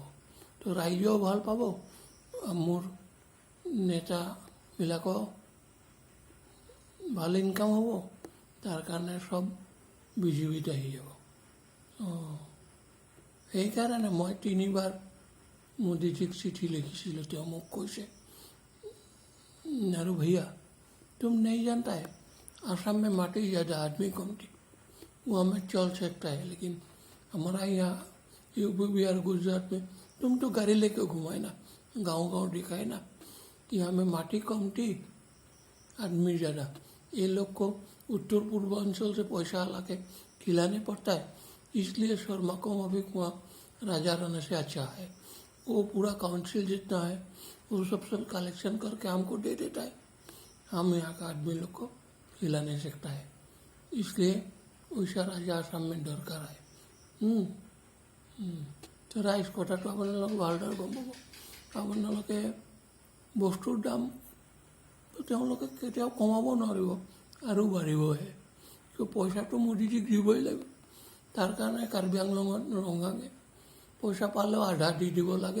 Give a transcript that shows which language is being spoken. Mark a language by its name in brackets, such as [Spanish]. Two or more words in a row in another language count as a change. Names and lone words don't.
[Assamese] তো ৰাইজেও ভাল পাব, মোৰ নেতাবিলাকো ভাল ইনকাম হ'ব, তাৰ কাৰণে চব BJPত আহি যাব। সেইকাৰণে মই 3 বাৰ মোদীজীক চিঠি লিখিছিলোঁ। তেওঁ মোক কৈছে, আৰু [Hindi] भैया तुम नहीं जानता है, असम में माटी ज़्यादा आदमी कम थी, वो हमें चल सकता है, लेकिन हमारा यहाँ UP बिहार गुजरात में तुम तो गाड़ी लेके घुमाए ना, गांव दिखाए ना, यहाँ में माटी कम थी, आदमी ज़्यादा। ये लोग को उत्तर पूर्वांचल से पैसा ला के खिलाने पड़ता है, इसलिए शर्मा को अभी वहाँ राजा रहने से अच्छा है। वो पूरा काउंसिल जितना है वो सब कलेक्शन करके हमको दे देता है, हम यहाँ का आदमी लोग को हिला नहीं सकता है, इसलिए वैसा राजा आसाम में दरकार है। [Assamese] তো ৰাইজ কথাটো আপোনালোকে ভালদৰে গম পাব। আপোনালোকে বস্তুৰ দাম তেওঁলোকে কেতিয়াও কমাব নোৱাৰিব, আৰু বাঢ়িবহে। পইচাটো মোদীজীক দিবই লাগিব। তাৰ কাৰণে কাৰ্বি আংলঙত ৰঙাঙে পইচা পালেও আধা দি দিব লাগে।